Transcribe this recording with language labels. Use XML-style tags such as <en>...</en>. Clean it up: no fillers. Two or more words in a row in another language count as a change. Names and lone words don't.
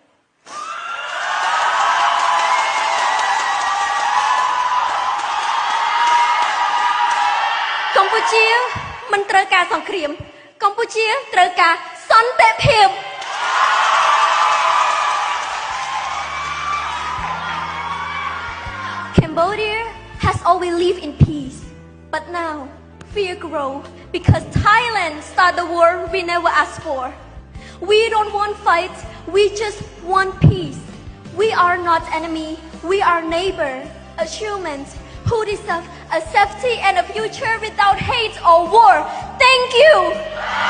<km>កម្ពុជាមិនត្រូវការសង្គ្រាមកម្ពុជាត្រូវការសន្តិភាព</km> <en>Cambodia has always lived in peace, but now fear grows because Thailand started the war we never asked for. We don't want fights, we just want peace. We are not enemy, we are neighbor, as humans who deserve a safety and a future without hate or war.</en>